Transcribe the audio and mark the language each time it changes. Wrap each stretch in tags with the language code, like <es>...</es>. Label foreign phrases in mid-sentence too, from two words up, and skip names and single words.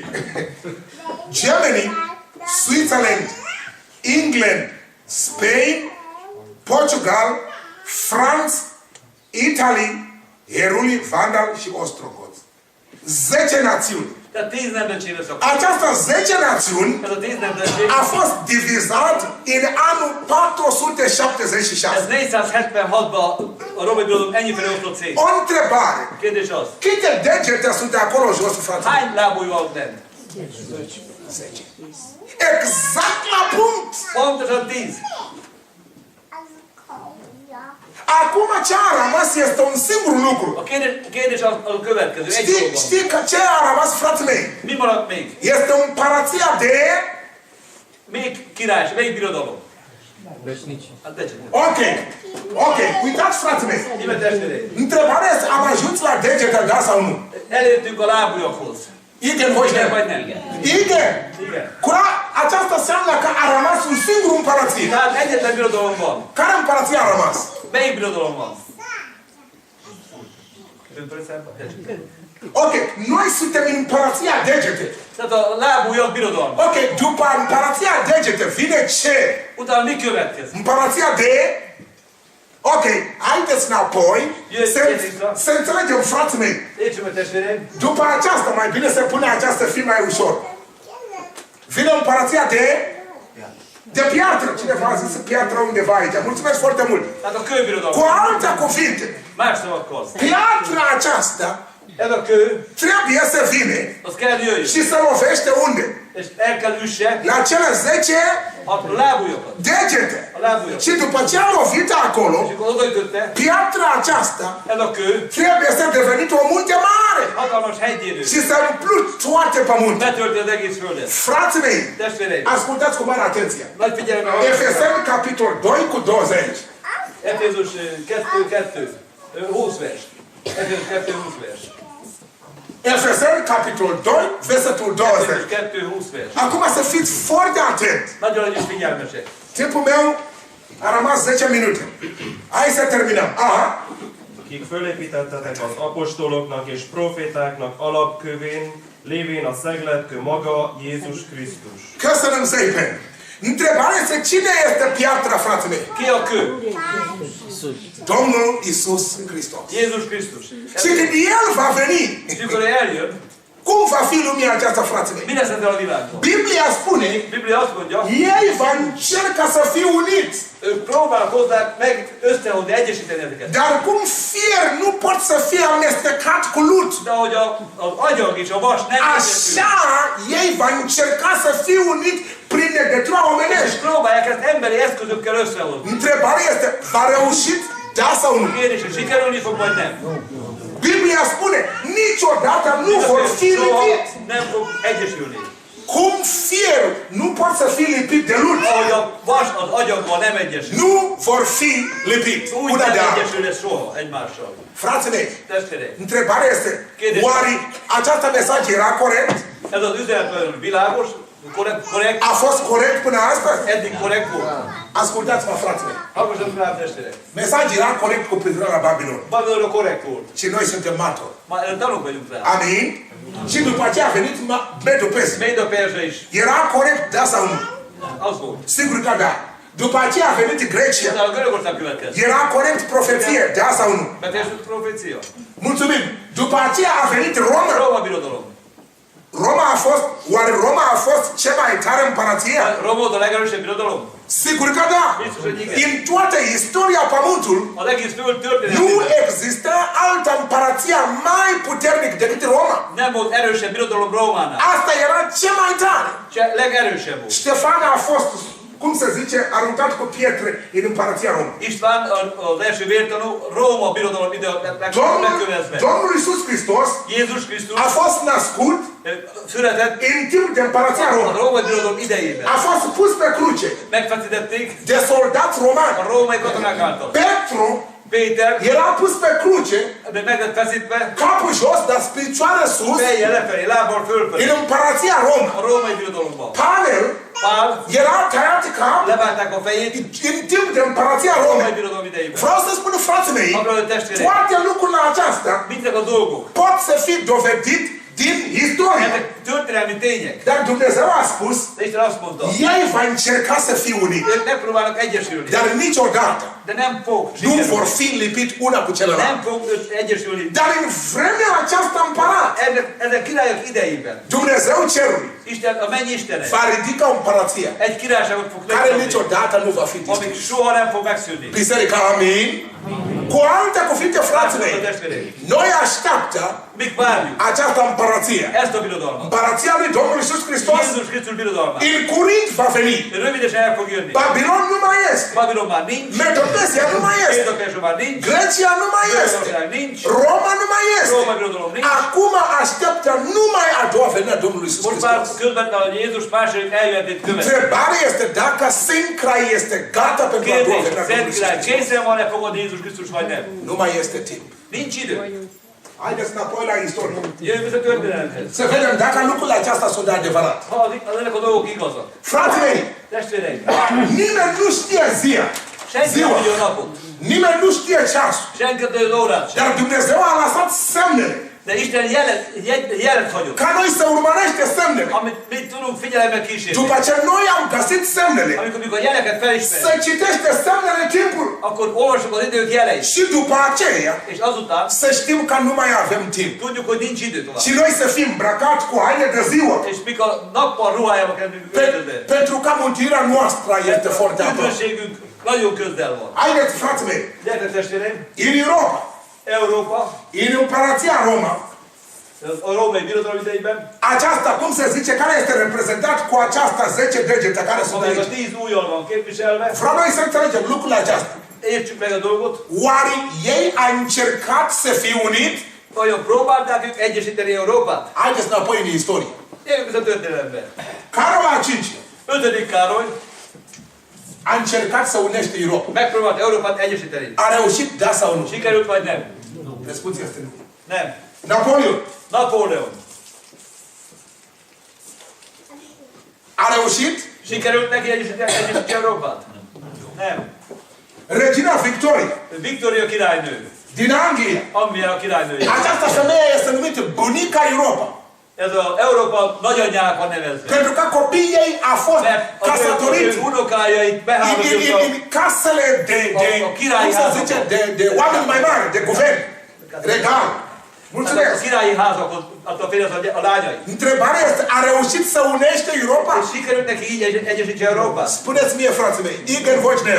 <ro>Germany, Switzerland, England, Spain, Portugal, France, Italy, Heruli, Vandal și Ostrogoth. 10 națiuni.</ro> <hu>Tehát 10 nemzetségre szakadt.</hu> <ro>Această 10 națiuni</ro> <hu>Ez a 10 nemzetség,</hu> <ro>a fost divizat în anul 476.</ro> <hu>ez 476-ban a római birodalom ennyifele oszlott szét.</hu> <ro>O întrebare.</ro> <hu>Kérdés az,</hu> <ro>Câte degete sunt acolo jos, frate?</ro> <hu>hány lábúj van bent? 10.</hu> <ro>Exact la punct.</ro> <hu>Pontosan 10.</hu> <ro>Acum ce a rămas este un singur lucru.</ro> <hu>A kérdés az a következő, egy dolog van.</hu> <ro>Știi că ce a rămas, frații mei?</ro> <hu>Mi maradt még?</hu> <ro>Este împărăția de...</ro> <hu>Még királyság, még birodalom? Hát Decsenyed.</hu> <ro>Ok, uitați, frații mei.</ro> <hu>Ime testvérei,</hu> <ro>Întrebarea este, am ajuns la degete, da sau nu?</ro> <hu>elértünk a lábujjakhoz. Igen, voi Igen vagy nem? Igen. Igen.</hu> <ro>Aceasta înseamnă că a rămas un singur împărăție.</ro> <hu>Tehát egyetlen birodalom van.</hu> <ro>Care împărăție a rămas?</ro> <hu>Melyik birodalom van?</hu> <ro>Ok, noi suntem în împărăția degete.</ro> <hu>Tehát a lábujjak birodalma.</hu> <ro>Ok, după împărăția degete vine ce?</ro> <hu>Utána mi következik?</hu> <ro>Împărăția de... Ok, haideți înapoi să înțelegem, frații mei.</ro> <hu>Értsem, testvéreim.</hu> <ro>După aceasta, mai bine să pune aceasta fi mai ușor. Vine împărăția de piatră. Cineva a zis piatră undeva aici. Mulțumesc foarte mult.</ro> <hu>Tehát a kőbirodalom.</hu> <ro>Cu alte cuvinte,</ro> <hu>Más szavakkal.</hu> <ro>piatra aceasta</ro> <hu>Ez a kő,</hu> <ro>trebuie să vine</ro> <hu>az kell jöjjön.</hu> <ro>și să lovește unde?</ro> <hu>És el kell üsse</hu> <ro>La cele 10</ro> <hu>a lábujjakat.</hu> <ro>degete.</ro> <hu>A lábujjakat.</hu> <ro>Și după ce a lovit acolo,</ro> <hu>És akkor odaütötte,</hu> <ro>piatra aceasta</ro> <hu>ez a kő</hu> <ro>trebuie să devenit o munte mare</ro> <hu>hatalmas hegyé nő.</hu> <ro>și să umplut toate pământul.</ro> <hu>Betölti az egész földet.</hu> <ro>Frații mei,</ro> <hu>Testvéreim,</hu> <ro>ascultați cu mare atenție.</ro> <hu>nagy figyelemmel hallgassuk.</hu> <ro>Efeseni, capitol 2 cu 20.</ro> <hu>Efézus 2, 20 vers. Efézus 2, 20 vers.</hu> <ro>Efeseni, capitol 2, versetul 20.</ro> <hu>Efézus 2, 20 vers.</hu> <ro>Acum să fiți foarte atenți.</ro> <hu>Nagyon legyünk figyelmesek.</hu> <ro>Timpul meu a rămas 10 minute. Hai să terminăm. Aha.</ro> <hu>Akik fölépítettetek az apostoloknak és profétáknak alapkövén, lévén a szegletkő maga Jézus Krisztus. Köszönöm szépen.</hu> <ro>Întrebarea este cine este piatra, frații mei?</ro> <hu>Ki a kő?</hu> <ro>Domnul Iisus Hristos.</ro> <hu>Jézus Krisztus.</hu> <ro>Și când El va veni,</ro> <hu>És mikor eljön,</hu> <ro>cum va fi lumea aceasta, frații mei?</ro> <hu>mi lesz ezzel a világban?</hu> <ro>Biblia spune,</ro> <hu>Biblia azt mondja,</hu> <ro>ei va încerca să fie uniți.</ro> <hu>ők próbálkoznak meg összehozni, egyesíteni ezeket.</hu> <ro>Dar cum fier nu pot să fie amestecat cu lut,</ro> <hu>De ahogy az agyag és a vas nem egyesül,</hu> <ro>așa ei va încerca să fie unit prin legătura</ro> <hu>és</hu> <ro>omenești.</ro> <hu>próbálják ezt emberi eszközökkel összehozni.</hu> <ro>Întrebarea este, va reușit? Da sau nu?</ro> <hu>Kérdés, hogy sikerülni fog, vagy nem?</hu> <ro>Biblia spune, niciodată nu vor fi</ro> <hu>Soha</hu> <ro>lipit.</ro> <hu>nem fog egyesülni.</hu> <ro>Cum fierul nu pot să fie lipit de lut,</ro> <hu>Ahogy a vas az agyaggal nem egyesül.</hu> <ro>nu vor fi lipit.</ro> <hu>Úgy</hu> <ro>Până</ro> <hu>nem</hu> <ro>de altă.</ro> <hu>egyesülne soha egymással.</hu> <ro>Frații mei,</ro> <hu>Testvérek,</hu> <ro>întrebarea este, oare această mesaj era corect?</ro> <hu>ez az üzenet nagyon világos, korrekt,</hu> <ro>A fost corect până astăzi?</ro> <hu>eddig korrekt volt.</hu> <ro>Ascultați-mă, frații mei.</ro> <hu>Hallgassatok rám, testvérek.</hu> <ro>Mesajul era corect cu privire la Babilon.</ro> <hu>Babilonra korrekt volt.</hu> <ro>Și noi suntem martori.</ro> <hu>Már tanúk vagyunk rá.</hu> <ro>Amin? Și după aceea a venit Medul Persia.</ro> <hu>Medo Perzsa is</hu> <ro>Era corect, da sau nu?</ro> <hu>az volt.</hu> <ro>Sigur că da. După aceea a venit Grecia.</ro> <hu>Utána a Görögország következett.</hu> <ro>Era corect profeție, da sau nu?</ro> <hu>Beteljesült profécia.</hu> <ro>Mulțumim. După aceea a venit Roma.</ro> <hu>Róma birodalom.</hu> <ro>Oare Roma a fost cea mai tare împărăție?</ro> <hu>Róma volt a legerősebb birodalom?</hu> <ro>Sigur că da.</ro> <hu>Biztos, hogy igen.</hu> <ro>În toată istoria Pământului</ro> <hu>Az egész föld</hu> <ro>nu</ro> <hu>történetében</hu> <ro>există altă împărăție mai puternică decât Roma.</ro> <hu>nem volt erősebb birodalom Rómánál.</hu> <ro>Asta era cea mai tare.</ro> <hu>Se legerősebb volt.</hu> <ro>Ștefan a fost cum se zice, aruncat cu pietre în împărăția Roma.</ro> <hu>István az első vértanú Róma birodalom ide megkövezve.</hu> <ro>Domnul Iisus Hristos</ro> <hu>Jézus Krisztus</hu> <ro>a fost născut</ro> <hu>született</hu> <ro>în timp de împărăția</ro> <hu>a Roma. római birodalom idejében.</hu> <ro>A fost pus pe cruce</ro> <hu>Megfeszítették</hu> <ro>de soldați romani.</ro> <hu>a római katonák által.</hu> <ro>Petru</ro> <hu>Péter</hu> <ro>era pus pe cruce,</ro> <hu>de meg lett feszítve,</hu> <ro>capul jos, dar picioare sus,</ro> <hu>fejjel lefelé, lábbal fölfelé.</hu> <ro>în împărăția Roma.</ro> <hu>A római birodalomban.</hu> <ro>Pavel</ro> <hu>Pál</hu> <ro>era tăiat cap</ro> <hu>levágták a fejét</hu> <ro>în timp de împărăția</ro> <hu>a Roma. római birodalom idejében.</hu> <ro>Vreau să spun, frații mei,</ro> <hu>Apró testvérek,</hu> <ro>toate lucrurile acestea</ro> <hu>mindezek a dolgok,</hu> <ro>pot să fie dovedit din istorie.</ro> <hu>ezek történelmi tények.</hu> <ro>Dar Dumnezeu a spus,</ro> <hu>De Isten azt mondta,</hu> <ro>ei va încerca să fie unit.</ro> <hu>ők megpróbálnak egyesülni,</hu> <ro>Dar niciodată</ro> <hu>de nem fog</hu> <ro>nu vor</ro> <hu>sikerülni.</hu> <ro>fi lipit una cu</ro> <hu>Nem</hu> <ro>celălalt.</ro> <hu>fog egyesülni.</hu> <ro>Dar în vremea aceasta împărat,</ro> <hu>Ezek királyok idejében</hu> <ro>Dumnezeu cerului</ro> <hu>Isten, a mennyi Istene</hu> <ro>va ridica o împărăție</ro> <hu>egy királyságot fog</hu> <ro>care</ro> <hu>megtenni,</hu> <ro>niciodată nu va fi</ro> <hu>amíg</hu> <ro>distrus.</ro> <hu>soha nem fog megszűnni.</hu> <ro>Biserica, amin? Cu alte cuvinte, frații mei,</ro> <hu>A testvérek,</hu> <ro>noi așteaptă</ro> <hu>mik várjuk</hu> <ro>această împărăție.</ro> <hu>ezt a birodalmat.</hu> <ro>Împărăția lui Domnul Iisus Hristos</ro> <hu>Jézus Krisztus birodalmát.</hu> <ro>în curând va veni.</ro> <hu>Rövidesen el fog jönni.</hu> <ro>Babilon nu mai este.</ro> <hu>Babilon már nincs,</hu> <ro>Medo-Persia nu mai este.</ro> <hu>Édokeső már nincs,</hu> <ro>Grecia nu mai este.</ro> <hu>Görögország nincs,</hu> <ro>Roma nu mai este.</ro> <hu>Róma birodalom nincs.</hu> <ro>Acum așteaptă numai a doua venire a Domnului Iisus</ro> <hu>Most már</hu> <ro>Hristos.</ro> <hu>közvetlen a Jézus második eljövetét követ.</hu> <ro>Întrebarea este dacă Sâncrai este gata pentru a doua</ro> <hu>Kérdés,</hu> <ro>venire a</ro> <hu>Szent</hu> <ro>Domnului Iisus</ro> <hu>Király,</hu> <ro>Hristos.</ro> <hu>készen van-e fogadni Jézus Krisztus vagy nem?</hu> <ro>Nu mai este timp.</ro> <hu>Nincs idő.</hu> <ro>Haideți înapoi la istorie.</ro> <hu>Jövünk vissza történelemhez.</hu> <ro>Să vedem dacă lucrurile acestea sunt de adevărat.</ro> <hu>Ha ezek a dolgok igazak.</hu> <ro>Frații mei,</ro> <hu>Testvéreim,</hu> <ro>nimeni nu știe</ro> <hu>senki nem tudja a napot,</hu> <ro>nimeni nu știe ceasul,</ro> <hu>senki nem tudja az órát sem.</hu> <ro>dar Dumnezeu a lăsat semnele,</ro> <hu>De Isten jelet hagyott,</hu> <ro>ca noi să urmărește semnele.</ro> <hu>amit mi tudunk figyelemmel kísérni.</hu> <ro>După ce noi am găsit semnele,</ro> <hu>Amikor a jeleket</hu> <ro>să</ro> <hu>felismerjük,</hu> <ro>citește semnele timpul</ro> <hu>akkor olvasjuk az idők jeleit.</hu> <ro>și după aceea</ro> <hu>És azután</hu> <ro>să știm că nu mai avem timp.</ro> <hu>tudjuk, hogy nincs idő tovább.</hu> <ro>Și noi să fim îmbrăcați cu haine de ziua,</ro> <hu>És mik a nappal ruhájába kerülünk öltözve.</hu> <ro>pentru că mântuirea noastră este foarte aproape.</ro> <hu>Üdvösségünk nagyon közel van.</hu> <ro>Haideți, frații mei,</ro> <hu>Gyertek testvéreim,</hu> <ro>în Europa,</ro> <hu>Európa,</hu> <ro>în împărăția Roma,</ro> <hu>a római birodalom idejében,</hu> <ro>aceasta, cum se zice, care este reprezentat cu aceasta 10 degete care sunt</ro> <hu>amelyek a</hu> <ro>aici.</ro> <hu>10 ujjal van képviselve,</hu> <ro>Vreau noi să înțelegem lucrurile acestea.</ro> <hu>értsük meg a dolgot,</hu> <ro>Oare ei au încercat să fie unit?</ro> <hu>vajon próbálták ők egyesíteni Európát?</hu> <ro>Haideți înapoi în istorie.</ro> <hu>Jövünk vissza a történelembe.</hu> <ro>Carol al V</ro> <hu>5. Károly</hu> <ro>a încercat să unește Europa.</ro> <hu>megpróbált Európát egyesíteni.</hu> <ro>A reușit, da sau nu?</ro> <hu>Sikerült vagy nem?</hu> <ro>Răspunsul este nu.</ro> <hu>Nem.</hu> <ro>Napoleon</ro> <hu>Napóleon.</hu> <ro>a reușit?</ro> <hu>Sikerült neki egyesíteni Európát? Nem.</hu> <ro>Regina Victoria</ro> <hu>Viktória királynő.</hu> <ro>din Anglia.</ro> <hu>Anglia a királynője.</hu> <ro>Această femeie este numită bunica Europa.</ro> <hu>Ez a Európa nagyanyjának van nevezve.</hu> <ro>Pentru că copiii ei a fost</ro> <hu>Mert az</hu> <ro>căsătoriți</ro> <hu>ő unokájait behálózottak</hu> <ro>în casele cum se zice, de oameni mai mari, de guvern, regal.</ro> <hu>a</hu> <ro>Mulțumesc!</ro> <hu>királyi házakhoz adta félre a lányait.</hu> <ro>Întrebarea este, a reușit să unește Europa?</ro> <hu>És sikerült neki így egyesíteni Európát?</hu> <ro>Spuneți mie, frații mei,</ro> <hu>igen, voci nem.</hu>